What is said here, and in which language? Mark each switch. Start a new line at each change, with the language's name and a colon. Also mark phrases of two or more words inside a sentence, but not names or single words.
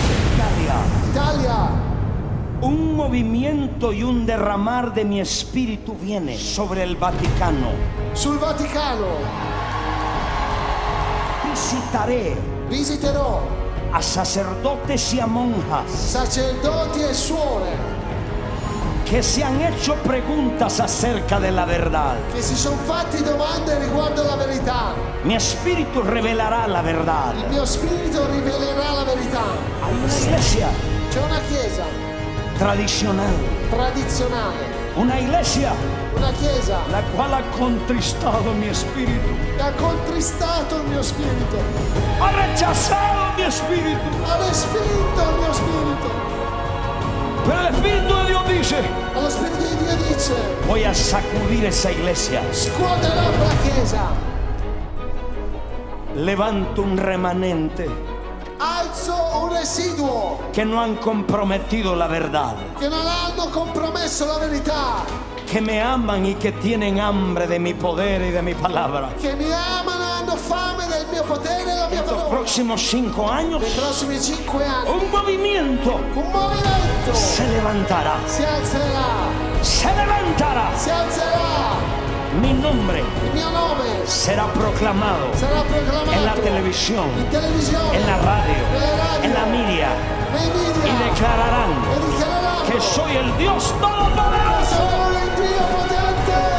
Spanish: Italia. Un movimiento y un derramar de mi espíritu viene sobre el Vaticano.
Italian: Sul Vaticano.
Spanish: Visiterò a sacerdotes y a monjas.
Italian: Sacerdoti e suore.
Spanish: Que se han hecho preguntas acerca de la verdad.
Italian: Che si sono fatti domande riguardo la verità.
Spanish: Mi espíritu revelará la verdad.
Italian: Il mio spirito rivelerà la verità.
Spanish: Hay una iglesia.
Italian: C'è una chiesa.
Spanish: Tradizionale. Una iglesia.
Italian: Una chiesa.
Spanish: La cual ha contristado mi espíritu.
Italian: Ha contristato il mio spirito.
Spanish: Ha rechazado mi espíritu.
Italian: Ha respinto il mio spirito.
Spanish: Pero el Espíritu de Dios dice:
Italian: Lo Spirito di Dio dice:
Spanish: voy a sacudir esa iglesia.
Italian: Scuoterò la chiesa.
Spanish: levanto un remanente
Italian: Alzo un residuo
Spanish: que no han comprometido la verdad,
Italian: che non hanno compromesso la verità,
Spanish: que me aman y que tienen hambre de mi poder y de mi palabra.
Italian: che mi amano e hanno fame del mio potere e della mia
Spanish: Los
Italian: parola.
Spanish: próximos 5 años,
Italian: Nei prossimi 5 anni
Spanish: un movimiento
Italian: un movimento
Spanish: se levantará,
Italian: si alzerà,
Spanish: se levantará.
Italian: si alzerà.
Spanish: Mi nombre
Italian: Il mio nome
Spanish: será proclamado
Italian: sarà proclamato
Spanish: en la televisión,
Italian: in televisione,
Spanish: en la radio,
Italian: nelle radio,
Spanish: en la media,
Italian: nei
Spanish: y
Italian: media
Spanish: declararán
Italian: e dichiareranno
Spanish: que soy el Dios Todopoderoso,
Italian: sono il Dio potente.